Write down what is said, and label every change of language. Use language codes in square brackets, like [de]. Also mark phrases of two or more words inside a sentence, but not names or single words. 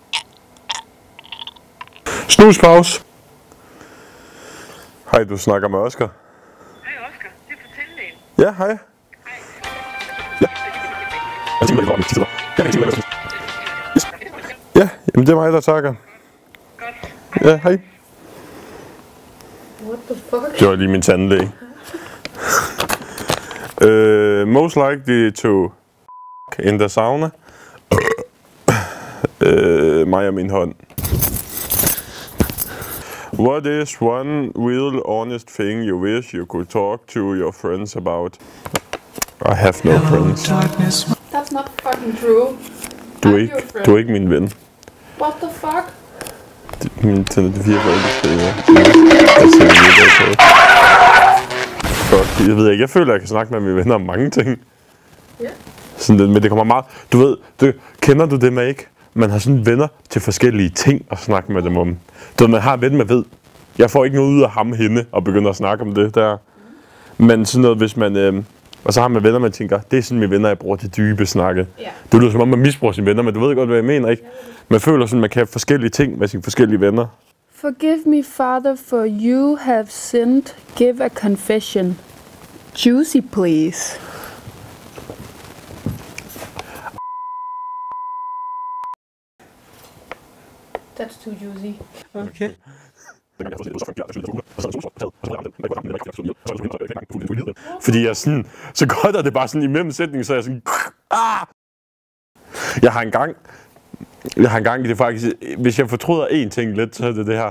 [da] Snuspause. Hej, du snakker med Oscar. Hej Oscar, det er fortælling. Ja, hej. Ja. Jeg tænker, det går ja, jamen det er mig, der takker. Godt. Ja, hej. [en] What the fuck? [da] Det var lige min tandlæge. [en] Most likely to in the sauna. [da] Mig og min hånd. [en] What is one real honest thing you wish you could talk to your friends about? I have no friends. That's not fucking true. [da] Du er ikke min ven. [en] What the fuck? [da] Min telefon 4 forældre. Fuck, jeg ved ikke. Jeg føler, at jeg kan snakke med mine venner om mange ting. Ja. Sådan det, men det kommer meget... Du ved, kender du det med ikke? Man har sådan venner til forskellige ting at snakke med dem om. Du ved, man har en ven, man ved. Jeg får ikke noget ud af ham hende og begynder at snakke om det der. Men sådan noget, hvis man... og så har man venner, man tænker, det er sådan mine venner, jeg bruger til dybe snakke. Ja. Det lyder som om, man misbruger sine venner, men du ved godt, hvad jeg mener, ikke? Man føler sådan, man kan have forskellige ting med sine forskellige venner. [en] Forgive me, Father, for you have sinned. Give a confession. Juicy, please. That's too juicy. Okay. [da] Fordi jeg sådan, så godt er det bare sådan i mellemsætning, så er jeg sådan... Jeg har engang, det er faktisk, hvis jeg fortryder én ting lidt, så er det det her.